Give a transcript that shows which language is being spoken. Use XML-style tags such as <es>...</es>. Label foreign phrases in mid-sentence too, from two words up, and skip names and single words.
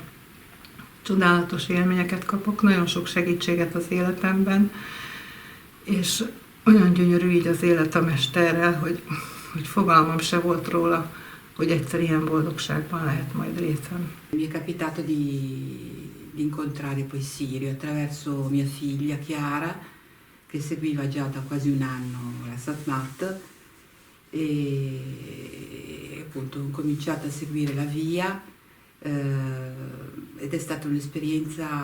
<hu>Csodálatos élményeket kapok, nagyon sok segítséget az életemben, és olyan gyönyörű így az élet a mesterrel, hogy fogalmam se volt róla, hogy egyszer ilyen boldogságban lehet majd részem.</hu> <it>Mi è capitato di incontrare poi Sirio attraverso mia figlia Chiara, che seguiva già da quasi un anno la Satmat, e appunto ho cominciato a seguire la via, ed è stata un'esperienza,</it>